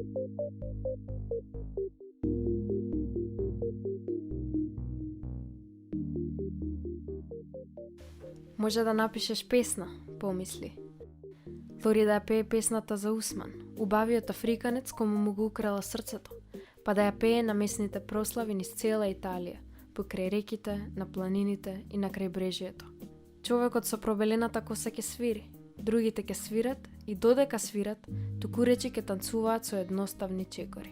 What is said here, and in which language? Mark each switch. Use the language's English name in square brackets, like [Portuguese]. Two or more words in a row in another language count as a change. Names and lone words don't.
[Macedonian] Može da napišeš pesna, pomisli. Lori da je peje pesната за Усман, убавиот африканец кому му го украла срцето, па да ја пее на месните прослави низ цела Италија, покрај реките, на планините и на крајбрежјето. Човекот со пробелената коса ќе свири, другите ќе свират и додека свират, тукуречи ќе танцуваат со едноставни чекори.